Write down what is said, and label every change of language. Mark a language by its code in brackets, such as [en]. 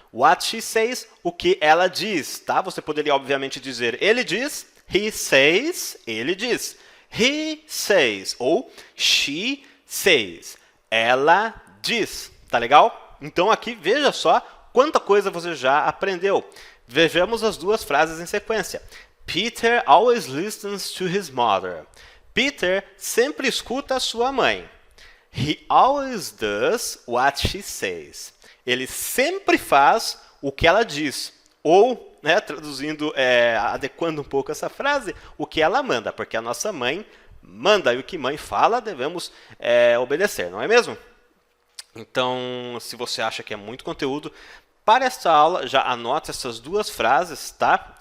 [en] What she says, [pt] o que ela diz, tá? Você poderia, obviamente, dizer ele diz, [en] he says, [pt] ele diz. [en] He says, [pt] ou [en] she says, [pt] ela diz. Tá legal? Então aqui, veja só quanta coisa você já aprendeu. Vejamos as duas frases em sequência. [en] Peter always listens to his mother. [pt] Peter sempre escuta a sua mãe. [en] He always does what she says. [pt] Ele sempre faz o que ela diz. Ou, né, traduzindo, adequando um pouco essa frase, o que ela manda. Porque a nossa mãe manda e o que mãe fala devemos obedecer, não é mesmo? Então, se você acha que é muito conteúdo, para esta aula, já anote essas duas frases, tá?